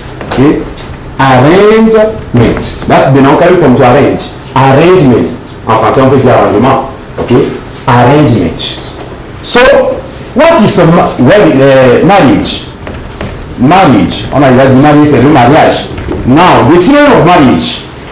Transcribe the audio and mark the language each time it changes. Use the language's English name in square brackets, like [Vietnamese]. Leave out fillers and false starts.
[English] Okay? Arrangement. That's the noun coming from to arrange. Arrangement. [French] En français, on peut dire arrangement. [English] Okay? Arrangement. So, what is marriage? Marriage. [French] On a déjà dit mariage, c'est le mariage. [English] Now, the synonym of marriage.